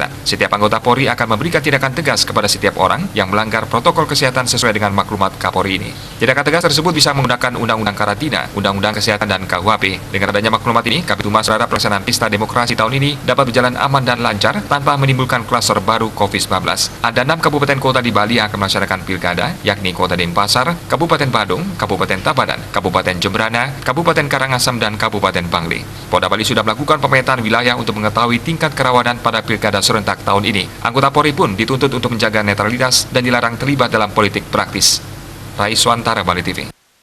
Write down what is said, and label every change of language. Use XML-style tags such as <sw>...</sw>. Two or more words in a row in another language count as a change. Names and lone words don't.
<id>Setiap anggota Polri akan memberikan tindakan tegas kepada setiap orang yang melanggar protokol kesehatan sesuai dengan maklumat Kapolri ini. Tindakan tegas tersebut bisa menggunakan Undang-Undang Karantina, Undang-Undang Kesehatan, dan KUHP. Dengan adanya maklumat ini, Kabid Humas berharap pelaksanaan pesta demokrasi tahun ini dapat berjalan aman dan lancar tanpa menimbulkan klaster baru COVID-19. Ada 6 kabupaten kota di Bali yang akan melaksanakan pilkada, yakni Kota Denpasar, Kabupaten Badung, Kabupaten Tabanan, Kabupaten Jembrana, Kabupaten Karangasem, dan Kabupaten Bangli. Polda Bali sudah melakukan pemetaan wilayah untuk mengetahui tingkat kerawanan pada pilkada serentak tahun ini. Anggota Polri pun dituntut untuk menjaga netralitas dan dilarang terlibat dalam politik praktis. Raiswantara, Bali TV.</id>